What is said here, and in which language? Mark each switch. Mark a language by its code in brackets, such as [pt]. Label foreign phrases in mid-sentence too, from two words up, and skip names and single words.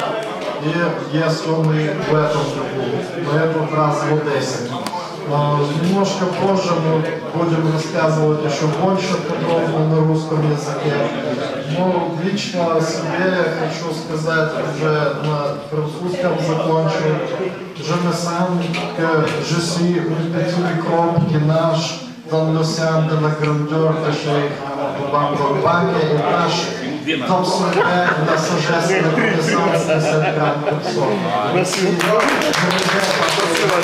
[ru] И есть он и в этом году, на этот раз в Одессе. Немножко позже мы будем рассказывать еще больше подробно на русском языке. Но лично о себе я хочу сказать уже на французском закончу. [fr] Je me sens que je suis un petit microbe qui nage dans l'océan de la grandeur de Cheikh Ahmadou Bamba et tâche d'absorber la sagesse et la connaissance de cette grande personne.